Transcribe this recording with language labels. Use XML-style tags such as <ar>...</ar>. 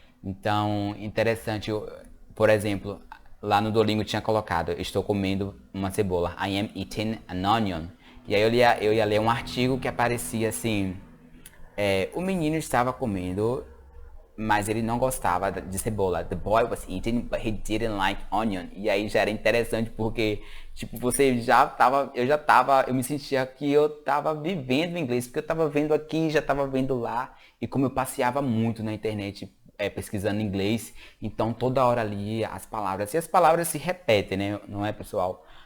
<pt>Então, interessante, por exemplo, lá no Duolingo tinha colocado, estou comendo uma cebola,</pt> <en>I am eating an onion.</en> <pt>E aí eu ia ler um artigo que aparecia assim, o menino estava comendo mas ele não gostava de cebola.</pt> <en>The boy was eating, but he didn't like onion.</en> <pt>E aí já era interessante porque, tipo, eu me sentia que eu tava vivendo inglês, porque eu tava vendo aqui, já tava vendo lá. E como eu passeava muito na internet, pesquisando inglês, então toda hora ali as palavras, e as palavras se repetem, né? Não é, pessoal?</pt>